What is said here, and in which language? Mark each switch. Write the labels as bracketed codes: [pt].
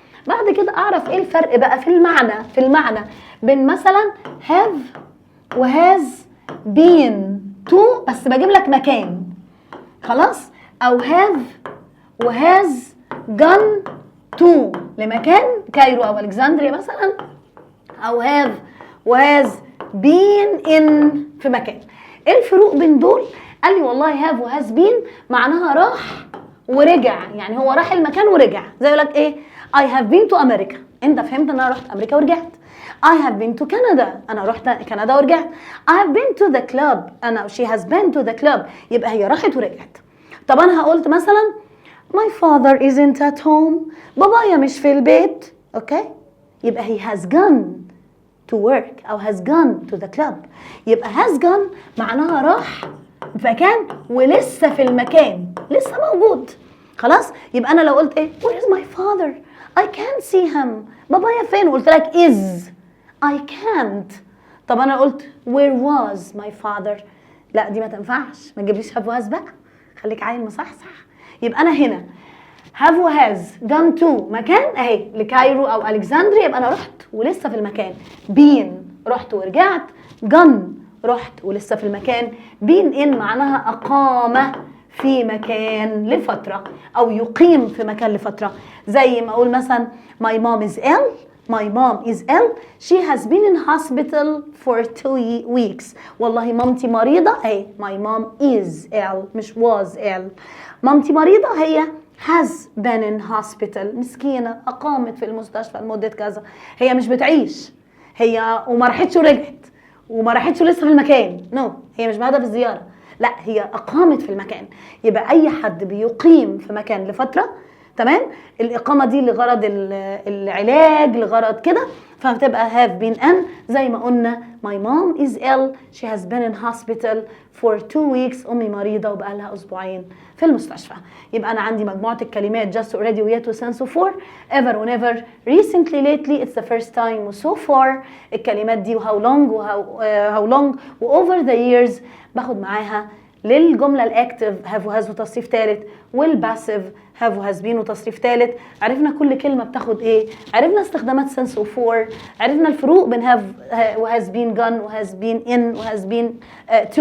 [ar] بعد كده أعرف إيه الفرق بقى في المعنى بين مثلا have و has been to، بس بجيب لك مكان، خلاص، أو have و has gone to لمكان كايرو أو ألكسندريا مثلا، أو have was been in في مكان. ايه الفروق بين دول؟ قال لي والله have و has been معناها راح ورجع، يعني هو راح المكان ورجع. زي يقول لك ايه [en] I have been to America، [ar] انت فهمت ان انا رحت امريكا ورجعت. [en] I have been to Canada، [ar] انا رحت كندا ورجعت. [en] I have been to the club، انا she has been to the club، يبقى هي راحت ورجعت. طب انا قلت مثلا my father isn't at home، [ar] بابايا مش في البيت، [en] Okay, يبقى he has gone to work أو has gone to the club. [ar] يبقى has gone معناها راح مكان ولسه في المكان، لسه موجود، خلاص. [en] يبقى أنا لو قلت إيه where is my father I can't see him، [ar] بابايا فين، [en] وقلت لك is I can't. [ar] طب أنا قلت [en] where was my father، [ar] لا دي ما تنفعش، ما تجيبليش have was بقى، خليك عيل مصحصح. يبقى أنا هنا have و has gone to مكان اهي لكايرو او الكسندريا، يبقى انا رحت ولسه في المكان. been رحت ورجعت، gone رحت ولسه في المكان. been in معناها اقام في مكان لفتره او يقيم في مكان لفتره. زي ما اقول مثلا [en] my mom is ill، my mom is ill، she has been in hospital for 2 weeks. [ar] والله مامتي مريضه اهي [en] my mom is ill مش was ill. [ar] مامتي مريضه هي has been in hospital، مسكينة أقامت في المستشفى لمدة كذا. هي مش بتعيش، هي وما راحتش ورجعت وما راحتش لسه في المكان، هي مش بهدف الزيارة، لا هي أقامت في المكان. يبقى أي حد بيقيم في مكان لفترة، تمام. الاقامه دي لغرض العلاج، لغرض كده، فبتبقى have been an. زي ما قلنا [en] my mom is ill, she has been in hospital for 2 weeks. [ar] امي مريضه وبقى لها اسبوعين في المستشفى. [en] يبقى انا عندي مجموعه الكلمات just, already, ويet وsince وfor, ever whenever, recently, lately, it's the first time و so far. [ar] الكلمات دي و [en] how long how long over the years [ar] باخد معاها للجمله الاكتف have وhas وتصريف ثالث، والباسيف have وhas been وتصريف ثالث. عرفنا كل كلمه بتاخد ايه، عرفنا استخدامات since وfor، عرفنا الفروق بين have وhas been gone وhas been in وhas been to.